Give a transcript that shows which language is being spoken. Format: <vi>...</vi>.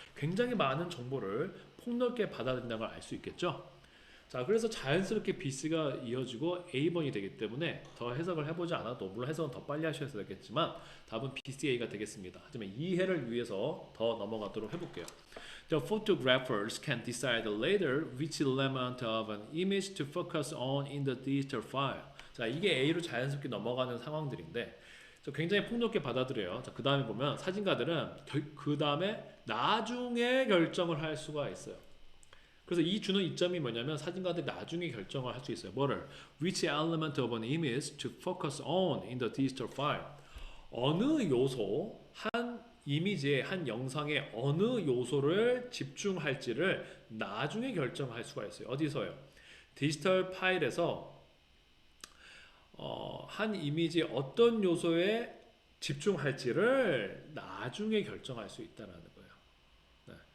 <ko>굉장히 많은 정보를 폭넓게 받아들인다는 걸 알 수 있겠죠. 자, 그래서 자연스럽게 BC가 이어지고 A번이 되기 때문에 더 해석을 해보지 않아도 물론 해석은 더 빨리 하셔야 되겠지만 답은 BCA가 되겠습니다. 하지만 이해를 위해서 더 넘어가도록 해볼게요.</ko> <en>The photographers can decide later which element of an image to focus on in the digital file.</en> <ko>자, 이게 A로 자연스럽게 넘어가는 상황들인데 굉장히 폭넓게 받아들여요. 자, 그 다음에 보면 사진가들은 그 다음에 나중에 결정을 할 수가 있어요. 그래서 이 주는 이점이 뭐냐면 사진가들이 나중에 결정을 할 수 있어요. 뭐를?</ko> <en>Which element of an image to focus on in the digital file.</en> <ko>어느 요소, 한 이미지의 한 영상의 어느 요소를 집중할지를 나중에 결정할 수가 있어요. 어디서요? 디지털 파일에서 한 이미지의 어떤 요소에 집중할지를 나중에 결정할 수 있다는 거예요. 네.</ko>